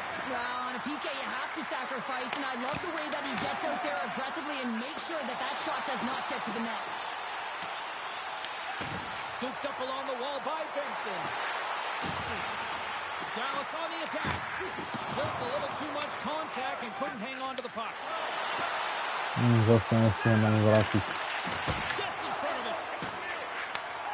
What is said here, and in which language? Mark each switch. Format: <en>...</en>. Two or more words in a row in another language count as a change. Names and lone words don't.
<en>Well, on a PK, you have to sacrifice, and I love the way that he gets out there aggressively and makes sure that that shot does not get to the net. Scooped up along the wall by Benson. Dallas on the attack. Just a little too much contact and couldn't hang on to the puck.</en> <sk>Zase nestihem ani vrátiť.</sk> <en>Gets in front of it.</en>